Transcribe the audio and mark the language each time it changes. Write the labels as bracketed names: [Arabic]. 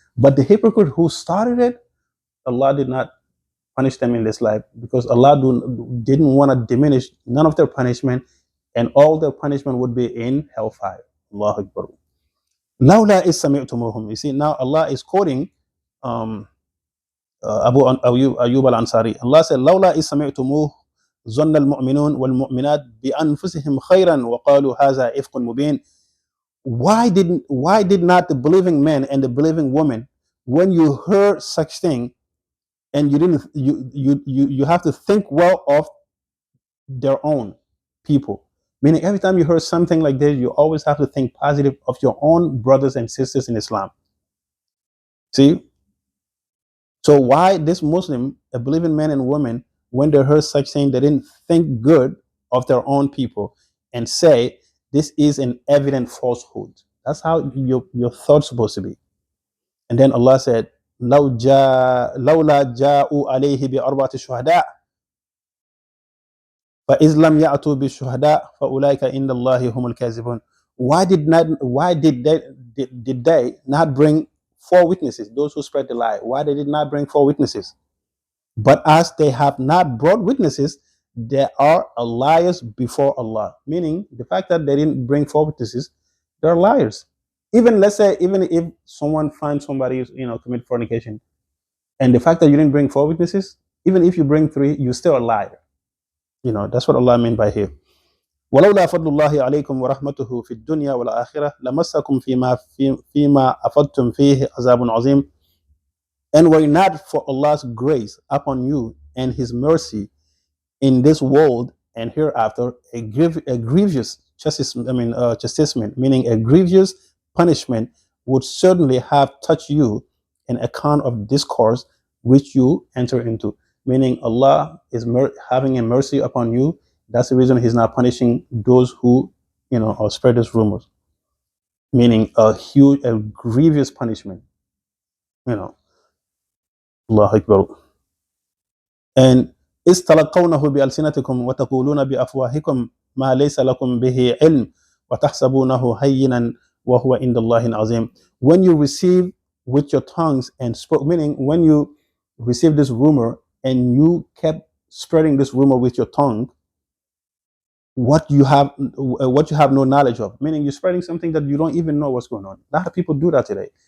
[English] But the hypocrite who started it, Allah did not punish them in this life because Allah didn't want to diminish none of their punishment, and all their punishment would be in hellfire. Allahu Akbar. [Arabic] Lawla is sami'tumuhum. [English] You see, now Allah is quoting um, Abu Ayyub al-Ansari. Allah said, [Arabic] Lawla is sami'tumuh ظن المؤمنون والمؤمنات بأنفسهم خيرا وقالوا هذا إفق مبين. [English] Why did not the believing men and the believing women, when you heard such thing, and you didn't you have to think well of their own people, meaning every time you heard something like this, you always have to think positive of your own brothers and sisters in Islam. See, so why this Muslim, a believing man and woman, when they heard such thing, they didn't think good of their own people and say this is an evident falsehood. That's how your thoughts supposed to be. And then Allah said, [Arabic] لولا جاءوا عليه بأربعة شهداء فإذ لم يأتوا بالشهداء فأولئك عند الله هم الكاذبون. [English] Why did they not bring four witnesses? Those who spread the lie. Why they did not bring four witnesses? But as they have not brought witnesses, they are liars before Allah. Meaning the fact that they didn't bring four witnesses, they're liars. Even let's say, even if someone finds somebody commit fornication, and the fact that you didn't bring four witnesses, even if you bring three, you're still a liar. That's what Allah meant by here. [Arabic] ولولا فضل الله عليكم ورحمته في الدنيا والآخرة لمسكم فيما أفضتم فيه عذاب عظيم. [English] And were it not for Allah's grace upon you and His mercy in this world and hereafter, a grievous chastisement, meaning a grievous punishment, would certainly have touched you in account of discourse which you enter into. Meaning Allah is having a mercy upon you. That's the reason He's not punishing those who, or spread these rumors. Meaning a grievous punishment. Allah Akbar. And [Arabic] استلقونه بألسنتكم وتقولون بأفواهكم ما ليس لكم به علم وتحسبونه هينا وهو عند الله عظيم. [English] When you receive with your tongues and spoke, meaning when you receive this rumor and you kept spreading this rumor with your tongue, what you have no knowledge of, meaning you're spreading something that you don't even know what's going on. A lot of people do that today.